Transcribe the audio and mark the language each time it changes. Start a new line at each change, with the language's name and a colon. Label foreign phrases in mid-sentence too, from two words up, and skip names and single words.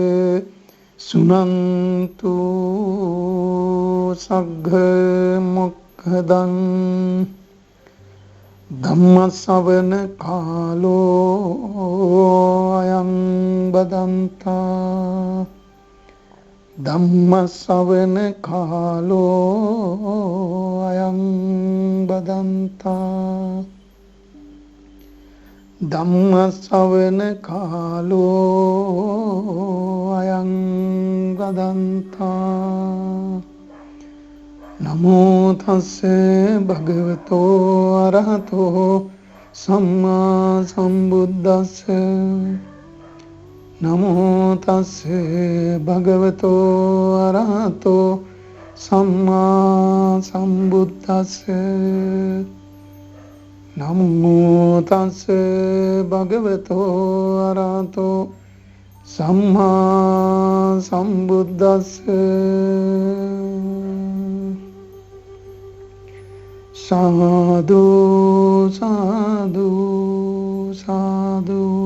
Pali: सुनन्तु सग्मुखदं धम्मश्रवण कालो अयं बदन्ता धम्मश्रवण कालो अयं बदन्ता ධම්ම ශ්‍රවණ කාලෝ අයං බදන්තා නමෝ තස්ස භගවතෝ අරහතෝ සම්මා සම්බුද්දස්ස නමෝ තස්ස භගවතෝ අරහතෝ සම්මා සම්බුද්දස්ස නමෝ තස්ස භගවතෝ අරහතෝ සම්මා සම්බුද්දස්ස සාදු සාදු සාදු.